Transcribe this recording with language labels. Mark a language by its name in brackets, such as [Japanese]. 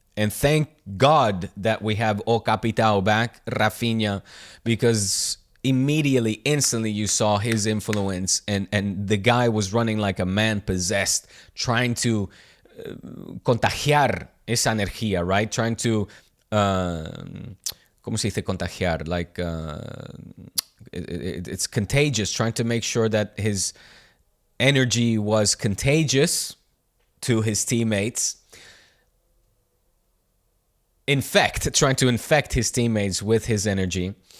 [English] And thank God that we have O Capitao back, Raphinha, because immediately, instantly, you saw his influence, and the guy was running like a man possessed, trying to [Spanish] contagiar esa energía, [English] right? Trying to, [Spanish] ¿cómo se dice contagiar? [English] Like, it's contagious, trying to make sure that his energy was contagious to his teammates. Trying to infect his teammates with his energy.